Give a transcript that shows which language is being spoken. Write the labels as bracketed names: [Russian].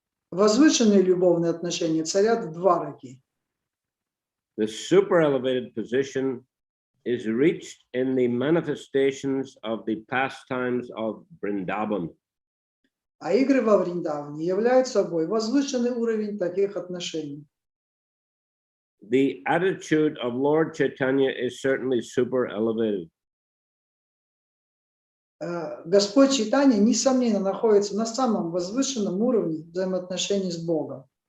[Russian] Возвышенные любовные отношения царят в Двараке. [English] The super elevated position is reached in the manifestations of the pastimes of Vrindavan. [Russian] А игры во Вриндаване являются собой возвышенный уровень таких отношений. [English] The attitude of Lord Chaitanya is certainly super elevated. [Russian] Господь Чайтанья, несомненно, находится на самом возвышенном уровне взаимоотношений с Богом.